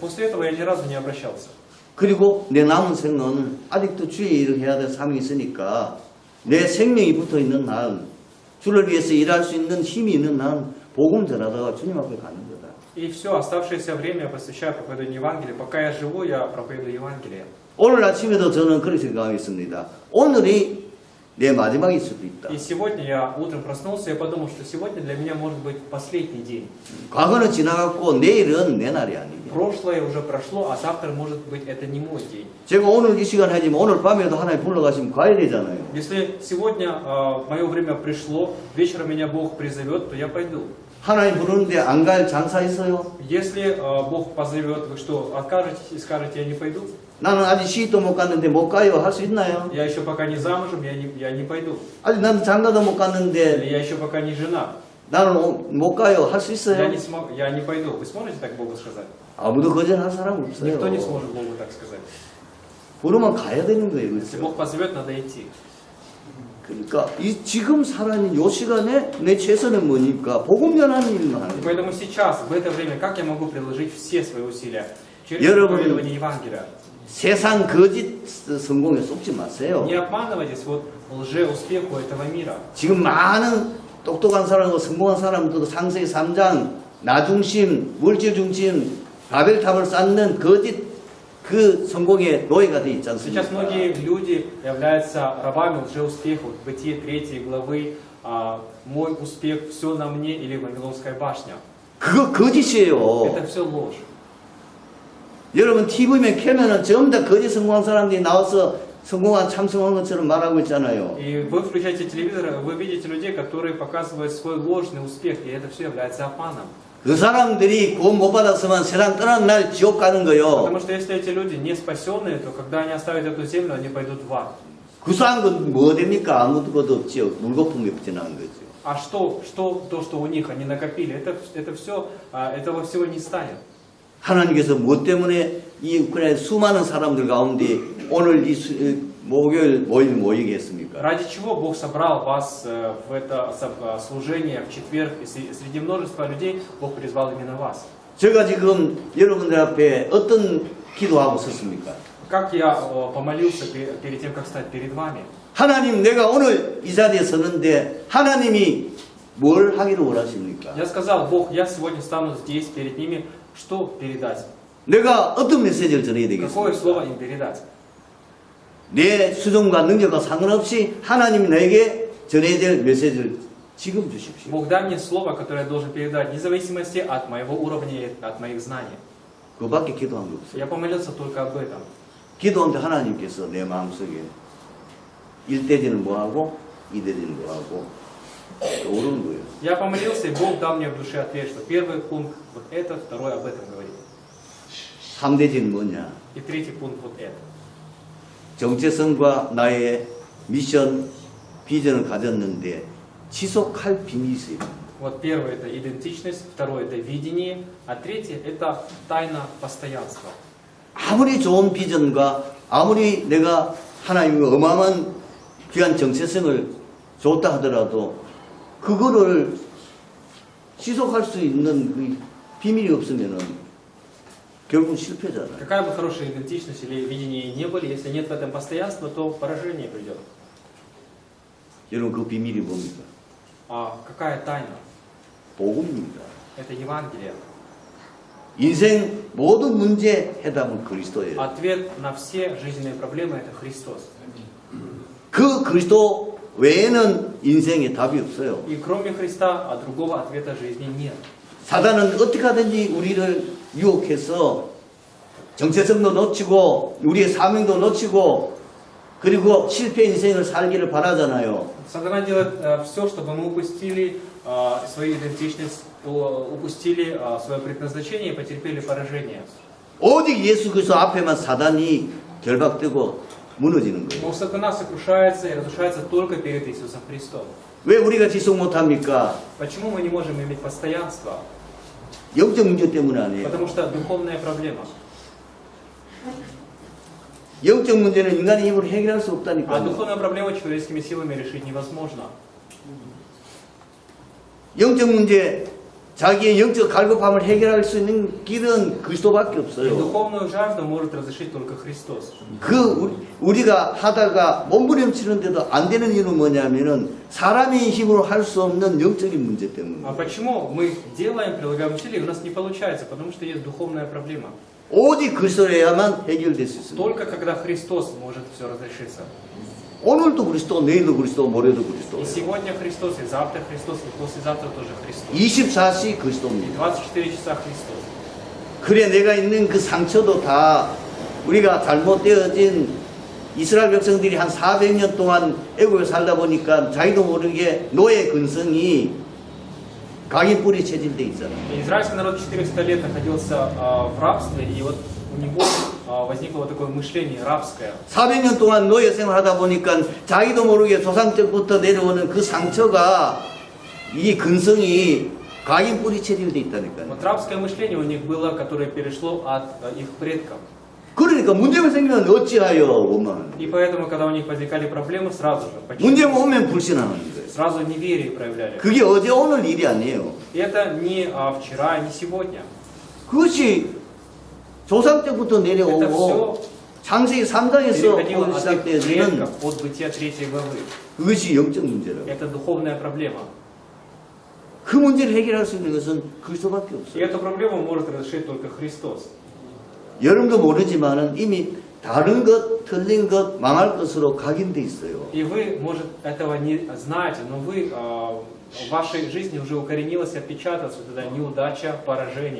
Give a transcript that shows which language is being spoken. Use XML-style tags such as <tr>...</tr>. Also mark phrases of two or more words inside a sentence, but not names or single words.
<ru>После этого я ни разу не обращался.</ru> <ko>그리고 내 남은 생은 아직도 주의 일을 해야 될 삶이 있으니까 내 생명이 붙어 있는 한 주를 위해서 일할 수 있는 힘이 있는 한 복음 전하다가 주님 앞에 가는 거다.</ko> <ru>И все, оставшееся время я посвящаю проповеданию Евангелия. Пока я живу, я проповедую Евангелие.</ru> <ko>오늘 아침에도 저는 그렇게 생각했습니다. 오늘이 내 마지막일 수도 있다.</ko> <ru>И сегодня я утром проснулся и подумал, что сегодня для меня может быть последний день.</ru> <ko>과거는 지나갔고 내일은 내 날이 아니냐.</ko> <ru>Прошлое уже прошло, а завтра может быть это не мой день.</ru> <ko>제가 오늘 이 시간 하지만 오늘 밤에도 하나님 불러가시면 가야 되잖아요.</ko> <ru>Если сегодня мое время пришло, вечером меня Бог призовет, то я пойду.</ru> <ko>하나님 부르는데 안 갈 장사 있어요?</ko> <ru>Если Бог позовет, вы что, откажетесь и скажете, я не пойду?</ru> <ko>나는 아직 시집도 못 갔는데 못 가요. 할 수 있나요?</ko> <ru>Я еще пока не замужем, я не пойду.</ru> <ko>아직 나는 장가도 못</ko> <ru>Или</ru> <ko>갔는데</ko> <ru>я еще пока не жена,</ru> <ko>나는 못 가요. 할 수 있어요?</ko> <ru>я не пойду. Вы сможете так Богу сказать?</ru> <ko>아무도 거절할 사람 없어요.</ko> <ru>Никто не сможет Богу так сказать.</ru> <ko>부르면 가야 되는 거예요.</ko> <ru>Если</ru> <ko>그렇죠?</ko> <ru>Бог позовет, надо идти.</ru> <ko>그러니까 지금 살아있는 이 시간에 내 최선은 뭐니까 복음 전하는 일만 하는</ko> <ru>И</ru> <ko>거예요.</ko> <ru>поэтому сейчас, в это время, как я могу приложить все свои усилия? Через</ru> <ko>여러분,</ko> <ru>проповедование Евангелия.</ru> <ko>세상 거짓 성공에 속지 마세요.</ko> <ru>Не обманывайтесь вот лже-успеху этого мира.</ru> <ko>지금 많은 똑똑한 사람과 성공한 사람들도 창세기 3장 나중심, 물질 중심, 바벨탑을 쌓는 거짓 그 성공의 노예가 돼 있지 않습니까?</ko> <ru>Сейчас многие люди являются рабами лжеуспеха. Вот Бытие 3 главы, мой успех, все на мне или Вавилонская башня.</ru> <ko>그거 거짓이에요.</ko> <ru>Это все ложь.</ru> <ko>여러분 TV면 켜면은 전부 다 거짓 성공한 사람들이 나와서 성공한 참 성공한 것처럼 말하고 있잖아요.</ko> <ru>И вы включаете телевизор, вы видите людей, которые показывают свой ложный успех, и это все является обманом.</ru> <ko>그 사람들이 구원 못 받았으면 세상 떠난 날 지옥 가는 거요.</ko> <ru>Потому что если эти люди не спасенные, то когда они оставят эту землю, они пойдут в ад.</ru> <ko>구수한 건 뭐 됩니까? 아무것도 없지요. 물거품이 붙여나는 거죠.</ko> <ru>А то, что у них они накопили, это все, этого всего не станет.</ru> <ko>하나님께서 뭐 때문에 이 우크라이나 수많은 사람들 가운데 오늘 이 목요일 모이게 했습니까?</ko> <ru>Ради чего Бог собрал вас в это служение в четверг, и среди множества людей Бог призвал именно вас?</ru> <ko>제가 지금 여러분들 앞에 어떤 기도하고 섰습니까?</ko> <ru>Как я помолился перед тем, как стать перед вами?</ru> <ko>하나님, 내가 오늘 이 자리에 서는데 하나님이 뭘 하기를 원하십니까?</ko> <ru>Я сказал, Бог, я сегодня стану здесь перед ними, что передать?</ru> <ko>내가 어떤 메시지를 전해야</ko> <ru>Какое слово</ru> <ko>되겠습니까?</ko> <ru>им передать?</ru> <ko>내 수준과 능력과 상관없이 하나님이 내게 전해야 될 메시지를 지금 주십시오.</ko> <ru>Бог, дай мне слово, которое я должен передать, вне зависимости от моего уровня и от моих знаний.</ru> <ko>그밖에 기도한 거 없어요.</ko> <ru>Я помолился только об этом.</ru> <ko>기도하는데 하나님께서 내 마음속에 1대지는 뭐하고 2대지는 뭐하고 오르는 거예요.</ko> <ru>Я помолился, и Бог дал мне в душе ответ, что первый пункт вот это, второй об этом говорит.</ru> <ko>3대지는 뭐냐?</ko> <ru>И третий пункт вот это.</ru> <ko>정체성과 나의 미션, 비전을 가졌는데 지속할 비밀이 있어요.</ko> <ru>Вот первое это идентичность, второе это видение, а третье это тайна постоянства.</ru> <ko>아무리 좋은 비전과 아무리 내가 하나님의 어마어마한 귀한 정체성을 줬다 하더라도 그거를 지속할 수 있는 그 비밀이 없으면은 결국 실패잖아요.</ko> <ru>Какая бы хорошая идентичность или видение не были, если нет в этом постоянства, то поражение придет.</ru> <ko>여러분 그 비밀이 뭡니까?</ko> <ru>А какая тайна?</ru> <ko>복음입니다.</ko> <ru>Это Евангелие.</ru> <ko>인생 모든 문제 해답은 그리스도예요.</ko> <ru>Ответ на все жизненные проблемы это Христос.</ru> <ko>그 그리스도 외에는 인생에 답이 없어요.</ko> <ru>И кроме Христа, другого ответа жизни нет.</ru> <ko>사단은 어떻게 하든지 우리를 유혹해서 정체성도 놓치고 우리의 사명도 놓치고 그리고 실패 인생을 살기를 바라잖아요.</ko> <ru>Сатана делает все, чтобы мы упустили свою идентичность, упустили свое предназначение и потерпели поражение.</ru> <ko>오직 예수 그리스도 앞에만 사단이 결박되고 무너지는 거예요.</ko> <ru>Но сатана сокрушается и разрушается только перед Иисусом Христом.</ru> <ko>왜 우리가 지속 못합니까?</ko> <ru>Почему мы не можем иметь постоянство?</ru> <ko>영적 문제 때문에 아니에요.</ko> <ru>Потому что духовная проблема.</ru> <ko>영적 문제는 인간의 힘으로 해결할 수</ko> <ru>А</ru> <ko>없다니까요.</ko> <ru>духовную проблему человеческими силами решить невозможно.</ru> <ko>영적 문제, 자기의 영적 갈급함을 해결할 수 있는 길은 그리스도밖에</ko> <ru>И</ru> <ko>없어요.</ko> <ru>духовную жажду может разрешить только Христос.</ru> <ko>우리가 하다가 몸부림치는데도 안 되는 이유는 뭐냐면은 사람의 힘으로 할 수 없는 영적인 문제</ko> <ru>А</ru> <ko>때문에.</ko> <ru>почему мы делаем, прилагаем усилия, и у нас не получается? Потому что есть духовная проблема.</ru> <ko>오직 그리스도여야만 해결될 수 있습니다.</ko> <ru>Только когда Христос может все разрешиться.</ru> <ko>오늘도 그리스도, 내일도 그리스도, 모레도 그리스도.</ko> <ru>И сегодня Христос, и завтра Христос, и послезавтра тоже Христос.</ru> <ko>24시</ko> <ru>И</ru> <ko>그리스도입니다.</ko> <ru>24 часа Христос.</ru> <ko>그래 내가 있는 그 상처도 다 우리가 잘못되어진 이스라엘 백성들이 한 400년 동안 애국에 살다 보니까 자기도 모르게 노예 근성이 각인 뿌리 체질돼 있잖아.</ko> <ru>И израильский народ 400 лет находился в рабстве, и вот у него возникло вот такое мышление рабское.</ru> <ko>400년 동안 노예 생활하다 보니까 자기도 모르게 조상 때부터 내려오는 그 상처가 이 근성이 각인 뿌리 체질돼 있다니까요.</ko> <ru>Вот рабское мышление у них было, которое перешло от их предков.</ru> <ko>그러니까 문제가 생기면 어찌하여 오만.</ko> <ru>И поэтому, когда у них возникали проблемы, сразу же,</ru> <ko>문제가 오면 불신하는 거예요.</ko> <ru>сразу неверие проявляли.</ru> <ko>그게 어제 오늘 일이 아니에요.</ko> <ru>И это не вчера, не сегодня.</ru> <ko>그것이 조상 때부터</ko> <ru>Это</ru> <ko>내려오고</ko> <ru>все</ru> <ko>창세기 3장에서</ko> <ru>переходило от их</ru> <ko>시작되는</ko> <ru>предков, от Бытия 3 главы.</ru> <ko>그것이 영적 문제라고.</ko> <ru>Это духовная проблема.</ru> <ko>그 문제를 해결할 수 있는 것은 그리스도밖에</ko> <ru>И</ru> <ko>없어요.</ko> <ru>эту проблему может разрешить только Христос.</ru> <ko>여러분도 모르지만은 이미 다른 것, 틀린 것, 망할 것으로 각인돼 있어요.</ko> <ru>И вы, может, этого не знаете, но вы, в вашей жизни уже укоренилось и отпечаталось вот эта неудача, поражение.</ru>